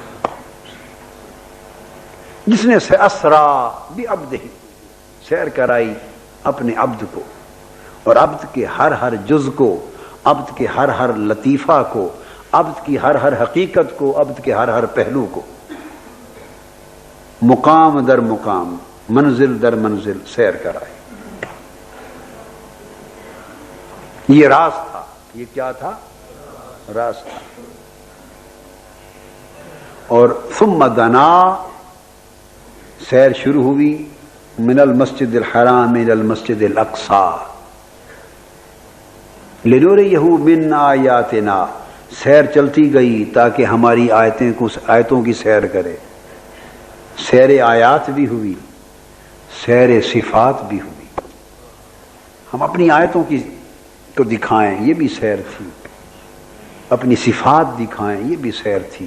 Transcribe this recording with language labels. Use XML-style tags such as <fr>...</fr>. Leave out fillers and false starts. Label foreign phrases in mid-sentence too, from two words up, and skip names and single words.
<ur>جس نے</ur> <ar>اسرا بعبدہ,</ar> <ur>سیر کرائی اپنے عبد کو, اور عبد کے ہر ہر جز کو, عبد کے ہر ہر لطیفہ کو, عبد کی ہر ہر حقیقت کو, عبد کے ہر ہر پہلو کو, مقام در مقام, منزل در منزل سیر کرائی. یہ راز تھا. یہ کیا تھا؟ راز تھا. اور</ur> <ar>ثم دنا,</ar> <ur>سیر شروع ہوئی</ur> <ar>من المسجد الحرام الى المسجد الاقصی لنوریہ من آیاتنا,</ar> <ur>سیر چلتی گئی تاکہ ہماری آیتوں کی سیر کرے. سیر آیات بھی ہوئی, سیر صفات بھی ہوئی. ہم اپنی آیتوں کی کو دکھائیں, یہ بھی سیر تھی. اپنی صفات دکھائیں, یہ بھی سیر تھی.</ur>